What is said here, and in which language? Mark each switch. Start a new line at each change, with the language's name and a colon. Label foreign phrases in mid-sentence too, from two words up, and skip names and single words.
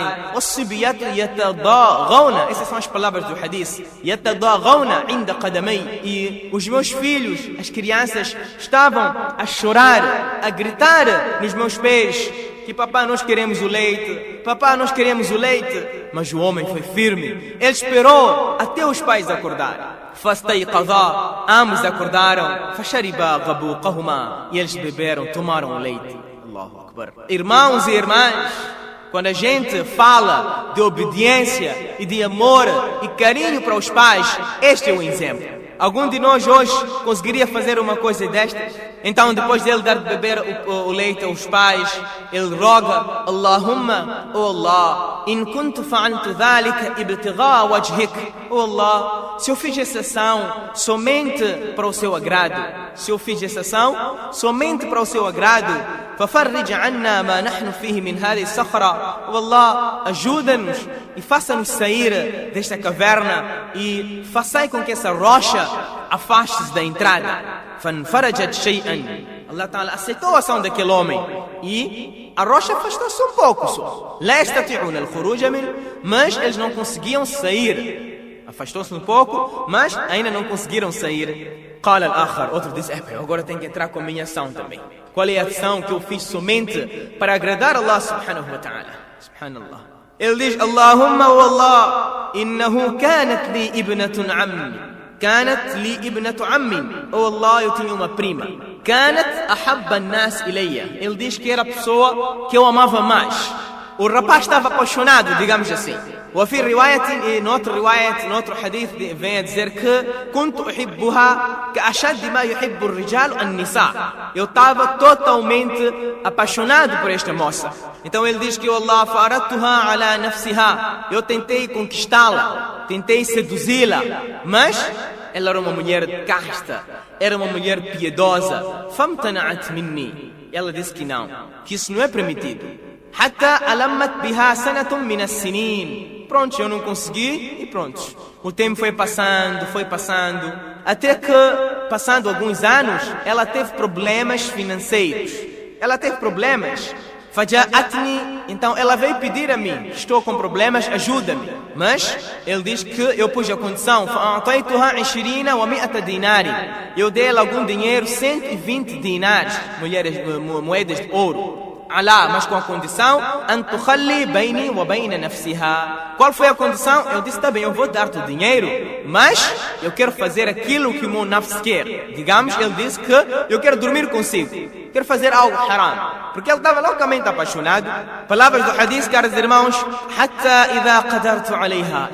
Arabic: والصبيات يتضاغون.
Portuguese: Essas são as palavras do hadith.
Arabic: يتضاغون عند قدمي.
Portuguese: E os meus filhos, as crianças, estavam a chorar, a gritar nos meus pés. Que papai, nós queremos o leite, papai, nós queremos o leite. Mas o homem foi firme, ele esperou até os pais acordarem. فاستيقظا, ambos acordaram.
Arabic: فشربا غبوقهما,
Portuguese: e eles beberam, tomaram o leite.
Arabic: الله أكبر.
Portuguese: Irmãos e irmãs, quando a gente fala de obediência e de amor e carinho para os pais, este é o exemplo. Algum de nós hoje conseguiria fazer uma coisa destas? Então, depois dele dar de beber o leite aos pais, ele roga, Allahumma, oh Allah,
Arabic: إن كنت فعلت ذلك ابتغاء وجهك.
Portuguese: Oh Allah, se eu fiz essa ação somente para o seu agrado, se eu fiz essa ação somente para o seu agrado,
Arabic: ففرج عنا ما نحن فيه من هذه الصخرة.
Portuguese: Oh Allah, ajuda-nos e faça-nos sair desta caverna e faça com que essa rocha afaste-se da entrada.
Arabic: فانفرجت شيئا.
Portuguese: Allah Ta'ala aceitou a ação daquele homem e a rocha afastou-se um pouco só.
Arabic: لا يستطيعون الخروج منه,
Portuguese: mas eles não conseguiam sair. Afastou-se um pouco, mas ainda não conseguiram sair.
Arabic: قال الآخر,
Portuguese: outro disse, eu agora tenho que entrar com a minha ação também. Qual é a ação que eu fiz somente para agradar Allah
Arabic: سبحانه وتعالى سبحان الله.
Portuguese: Ele diz,
Arabic: اللهم والله إنه كانت لي ابنة عمي. كانت لي ابنة عمي. Oh Allah,
Portuguese: eu tinha uma prima.
Arabic: كانت أحب الناس إلي.
Portuguese: Ele diz que era a pessoa que eu amava mais. O rapaz estava apaixonado, digamos assim.
Arabic: وفي رواية,
Portuguese: noutro hadith vem a dizer que
Arabic: كنت أحبها كأشد ما يحب الرجال النساء.
Portuguese: Eu estava totalmente apaixonado por esta moça. Então ele diz que Allah
Arabic: فأردتها على نفسها.
Portuguese: Eu tentei conquistá-la, tentei seduzi-la, mas ela era uma mulher casta, era uma mulher piedosa.
Arabic: فامتنعت مني.
Portuguese: Ela disse que não, que isso não é permitido.
Arabic: حتى ألمت بها سنة من السنين.
Portuguese: Pronto, eu não consegui e pronto. O tempo foi passando, até que, passando alguns anos, ela teve problemas financeiros. Ela teve problemas. فجاءتني, então ela veio pedir a mim, estou com problemas, ajuda-me. Mas ele diz que eu pus a condição,
Arabic: فأعطيتها 20 و100 دينار.
Portuguese: Eu dei ela algum dinheiro, 120 dinares, moedas de ouro. Alá, mas com a condição
Arabic: أن تخلي بيني وبين نفسها.
Portuguese: Qual foi a condição? Eu disse, tá bem, eu vou dar-te o dinheiro, mas eu quero fazer aquilo que o meu nafs quer. Digamos, ele disse que eu quero dormir consigo, quero fazer algo haram, porque ele estava loucamente apaixonado. Palavras do hadith, caros irmãos,
Arabic: حتى إذا قدرت عليها.